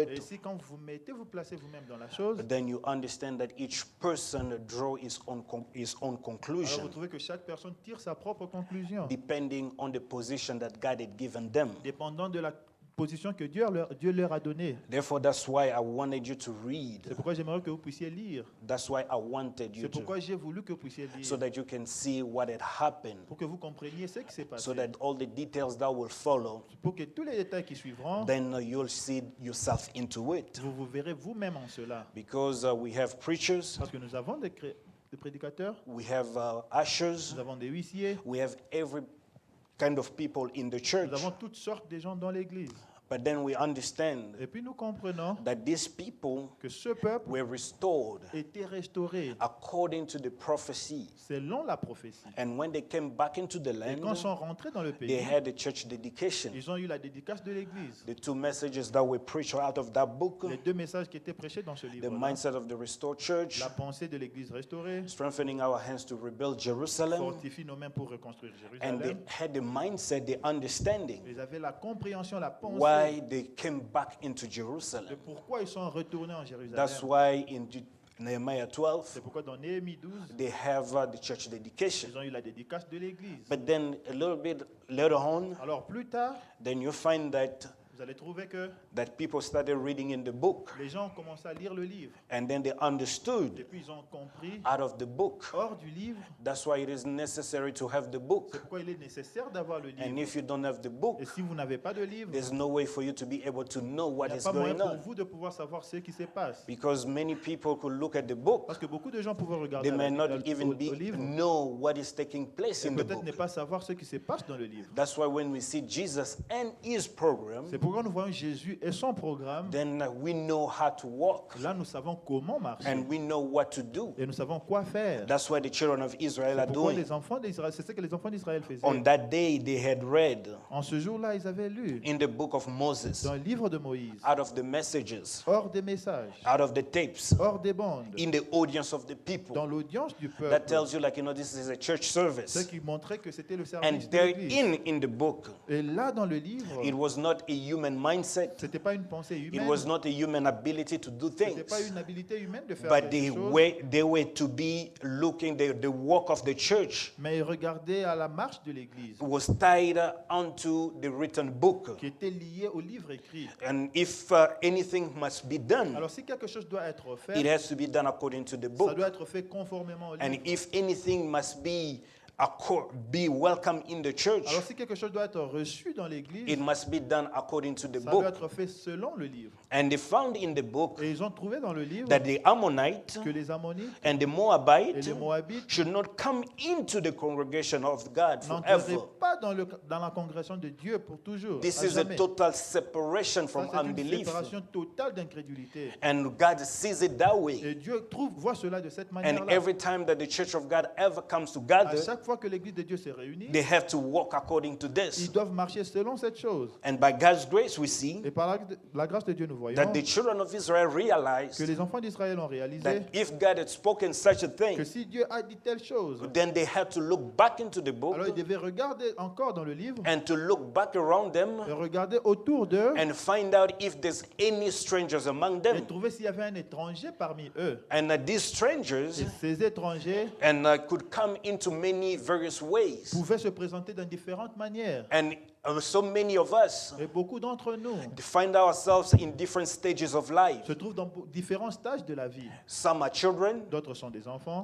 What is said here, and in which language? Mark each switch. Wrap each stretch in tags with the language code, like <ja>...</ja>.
<fr>et</fr> <en>it,</en> <fr>ici quand vous vous placez vous-même dans la chose,</fr> <en>then you understand that each person draw his own</en> <fr>alors vous</fr> <en>conclusion,</en> <fr>trouvez que chaque personne tire sa propre conclusion,</fr> <en>depending on the position that God had given them.</en> <fr>dépendant de la position que Dieu leur a donnée.</fr> <en>Therefore, that's why I wanted you to read.</en> <fr>C'est pourquoi j'aimerais que vous puissiez lire.</fr> <en>That's why I wanted you</en> <fr>C'est</fr> <en>to,</en> <fr>pourquoi j'ai voulu que vous puissiez lire.</fr> <en>so that you can see what had happened,</en> <fr>Pour que vous compreniez ce qui s'est passé.</fr> <en>so that all the details that will follow,</en> <fr>Pour que tous les détails qui suivront,</fr> <en>then you'll see yourself into it.</en> <fr>vous verrez vous-même en cela.</fr> <en>Because we have preachers,</en> <fr>Parce que nous avons des prédicateurs,</fr> <en>we have ushers,</en> <fr>nous avons des huissiers,</fr> <en>we have every kind of people in the</en> <fr>nous</fr> <en>church.</en> <fr>avons toutes sortes de gens dans l'Église.</fr> <en>But then we understand</en> <fr>Et puis nous comprenons</fr> <en>that these people</en> <fr>que ce peuple</fr> <en>were restored</en> <fr>était restauré</fr> <en>according to the prophecy.</en> <fr>selon la prophétie.</fr> <en>And when they came back into the</en> <fr>Et</fr> <en>land,</en> <fr>quand ils sont rentrés dans le</fr> <en>they</en> <fr>pays,</fr> <en>had the church dedication.</en> <fr>ils ont eu la dédicace de l'Église.</fr> <en>The two messages that were preached out of that book,</en> <fr>Les deux messages qui étaient prêchés dans ce</fr> <en>the</en> <fr>livre,</fr> <en>mindset of the restored church,</en> <fr>la pensée de l'Église restaurée,</fr> <en>strengthening our hands to rebuild Jerusalem,</en> <fr>fortifie nos mains pour reconstruire</fr> <en>and they</en> <fr>Jérusalem.</fr> <en>had the mindset, the understanding</en> <fr>Ils avaient la compréhension, la pensée</fr> <en>why they came back into</en> <fr>de</fr> <en>Jerusalem.</en> <fr>pourquoi ils sont retournés en Jérusalem.</fr> <en>That's why in Nehemiah 12,</en> <fr>C'est pourquoi dans Néhémie 12,</fr> <en>they have the church dedication.</en> <fr>ils ont eu la dédicace de l'Église.</fr> <en>But then a little bit later on,</en> <fr>Alors plus tard,</fr> <en>then you find that</en> <fr>vous allez trouver que</fr> <en>people started reading in the book,</en> <fr>les gens ont commencé à lire le livre.</fr> <en>and then they</en> <fr>Et</fr> <en>understood</en> <fr>puis ils ont compris,</fr> <en>out of the book.</en> <fr>hors du livre,</fr> <en>That's why it is necessary to have the book.</en> <fr>c'est pourquoi il est nécessaire d'avoir le</fr> <en>And</en> <fr>livre.</fr> <en>if you don't have the book,</en> <fr>Et si vous n'avez pas de livre,</fr> <en>there's no way for you to be able to know</en> <fr>il</fr> <en>what</en> <fr>n'y a</fr> <en>is</en> <fr>pas moyen</fr> <en>going</en> <fr>pour</fr> <en>on.</en> <fr>vous de pouvoir savoir ce qui se passe.</fr> <en>Because many people could look at the book,</en> <fr>Parce que beaucoup de gens pouvaient regarder</fr> <en>they may not</en> <fr>au</fr> <en>even</en> <fr>livre</fr> <en>know what is taking place</en> <fr>et</fr> <en>in the</en> <fr>peut-être</fr> <en>book.</en> <fr>ne pas savoir ce qui se passe dans le livre.</fr> <en>That's why when we see Jesus and his program,</en> <fr>C'est pourquoi nous voyons Jésus et son programme.</fr> <en>then we know how to walk</en> <fr>Là, nous savons comment marcher</fr> <en>and we know what to do.</en> <fr>et nous savons quoi faire.</fr> <en>That's what the children of Israel are</en> <fr>C'est pourquoi</fr> <en>doing.</en> <fr>les enfants d'Israël, c'est ce que les enfants d'Israël faisaient.</fr> <en>On that day, they had read</en> <fr>En ce jour-là, ils avaient lu</fr> <en>in the book of Moses,</en> <fr>dans le livre de Moïse,</fr> <en>out of the messages,</en> <fr>hors des messages,</fr> <en>out of the tapes,</en> <fr>hors des bandes,</fr> <en>in the audience of the people.</en> <fr>dans l'audience du</fr> <en>That</en> <fr>peuple,</fr> <en>tells you, like, this is a church</en> <fr>ce</fr> <en>service.</en> <fr>qui montrait que c'était le</fr> <en>And</en> <fr>service de</fr> <en>there</en> <fr>l'Église.</fr> <en>in the book,</en> <fr>Et là, dans le livre,</fr> <en>it was not a human mindset.</en> <fr>c'était pas une pensée</fr> <en>It</en> <fr>humaine,</fr> <en>was not a human ability to do</en> <fr>c'était</fr> <en>things.</en> <fr>pas une habilité humaine de faire</fr> <en>But</en> <fr>quelque chose,</fr> <en>they were to be looking, the work of the church</en> <fr>mais regarder à la marche de l'Église,</fr> <en>was tied onto the written book.</en> <fr>qui était liée au livre écrit.</fr> <en>And if anything must be done,</en> <fr>Alors, si quelque chose doit être fait,</fr> <en>it has to be done according to the</en> <fr>ça</fr> <en>book.</en> <fr>doit être fait conformément au</fr> <en>And</en> <fr>livre.</fr> <en>if anything must be welcome in the church,</en> <fr>Alors, si quelque chose doit être reçu dans l'Église,</fr> <en>it must be done according to the</en> <fr>ça doit</fr> <en>book.</en> <fr>être fait selon le livre.</fr> <en>And they found in the book</en> <fr>Et ils ont trouvé dans le livre</fr> <en>that the Ammonites</en> <fr>que les Ammonites</fr> <en>and the</en> <fr>et</fr> <en>Moabites</en> <fr>les Moabites</fr> <en>should not come into the congregation of God</en> <fr>n'entreraient</fr> <en>forever.</en> <fr>pas dans la congrégation de Dieu pour toujours.</fr> <en>This</en> <fr>à</fr> <en>is a</en> <fr>jamais.</fr> <en>total separation</en> <fr>Ça,</fr> <en>from</en> <fr>c'est une</fr> <en>unbelief.</en> <fr>séparation totale d'incrédulité.</fr> <en>And God sees it that way.</en> <fr>Et Dieu voit cela de cette</fr> <en>And</en> <fr>manière-là.</fr> <en>every time that the church of God ever comes</en> <fr>À</fr> <en>together,</en> <fr>chaque fois que l'Église de Dieu se réunit,</fr> <en>they have to walk according to</en> <fr>ils</fr> <en>this.</en> <fr>doivent marcher selon cette chose.</fr> <en>And by God's grace, we see</en> <fr>Et par la grâce de Dieu, nous voyons</fr> <en>that the children of Israel</en> <fr>que</fr> <en>realized</en> <fr>les enfants d'Israël ont réalisé</fr> <en>that if God had spoken such a</en> <fr>que</fr> <en>thing,</en> <fr>si Dieu a dit telle chose,</fr> <en>then they had to look back into the book</en> <fr>alors ils devaient regarder encore dans le livre</fr> <en>and to look back around them</en> <fr>et regarder autour d'eux</fr> <en>and find out if there's any strangers among</en> <fr>et</fr> <en>them.</en> <fr>trouver s'il y avait un étranger parmi eux.</fr> <en>And these strangers</en> <fr>Et ces étrangers</fr> <en>could come into many various ways.</en> <fr>pouvaient se présenter dans différentes manières.</fr> <en>And so many of us</en> <fr>Et beaucoup d'entre nous</fr> <en>find ourselves in different stages of life.</en> <fr>se trouvent dans différents stages de la vie.</fr> <en>Some are children,</en> <fr>D'autres sont des enfants,</fr>